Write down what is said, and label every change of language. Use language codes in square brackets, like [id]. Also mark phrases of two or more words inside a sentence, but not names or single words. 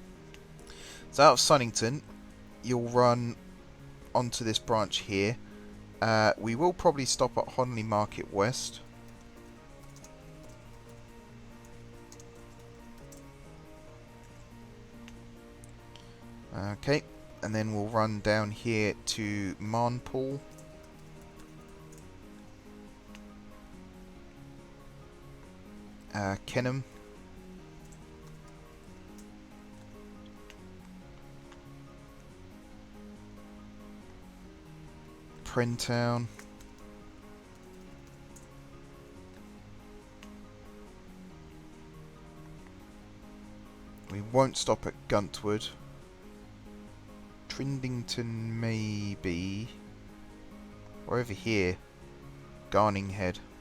[en] So out of Sunnington, you'll run onto this branch here, We will probably stop at Honley Market West. Okay, and then we'll run down here to Marnpool. Kenham. Printown. We won't stop at Guntwood. Trindington maybe. Or over here. Garninghead.